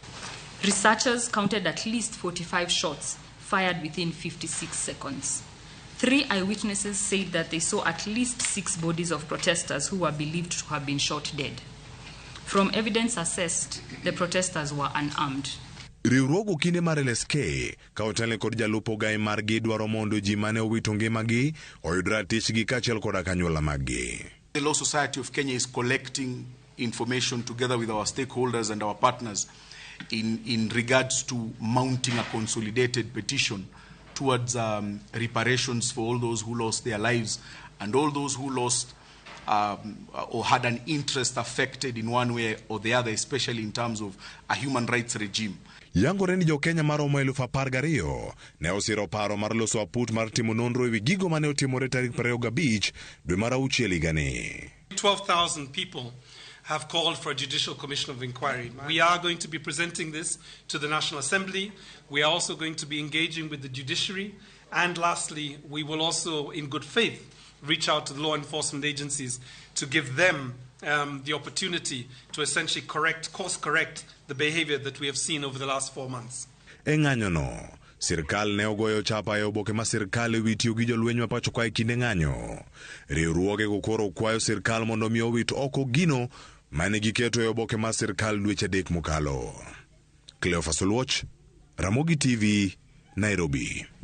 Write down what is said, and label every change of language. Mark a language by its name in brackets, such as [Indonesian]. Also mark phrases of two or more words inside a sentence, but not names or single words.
[English] Researchers counted at least 45 shots fired within 56 seconds. 3 eyewitnesses said that they saw at least 6 bodies of protesters who were believed to have been shot dead. From evidence assessed, the protesters were unarmed. [Luo (Kenya and Tanzania)] Riwruogo kinde mar LSK ka otele kod jalupo gai margi dwaro mondo ji mane owito ngimagi oyud ratichgi kaachiel koda kanyuola maggi. [English] The Law Society of Kenya is collecting information together with our stakeholders and our partners in regards to mounting a consolidated petition towards reparations for all those who lost their lives and all those who lost or had an interest affected in one way or the other, especially in terms of a human rights regime. [Luo (Kenya and Tanzania)] Yangore ni jo-Kenya maromo 12,000 ne osiro paro mar loso aput mar timo nonro ewi gigo mane otimore tarik 25 dwe mar auchiel higani. [English] 12,000 people have called for a judicial commission of inquiry. We are going to be presenting this to the National Assembly. We are also going to be engaging with the judiciary. And lastly, we will also, in good faith, reach out to the law enforcement agencies to give them the opportunity to essentially course correct the behavior that we have seen over the last 4 months. [Luo (Kenya and Tanzania)] Eng'anyono, sirkal ne ogoyo chapa e oboke ma sirkal ewi tiyo gi jolweny ma pacho ka e kinde ng'anyo. Riwruogego koro kwayo sirkal mondo omi owit oko gino mane giketo e oboke ma sirkal dweche 3 mokalo. Cleophas Oluoch, Ramogi TV, Nairobi.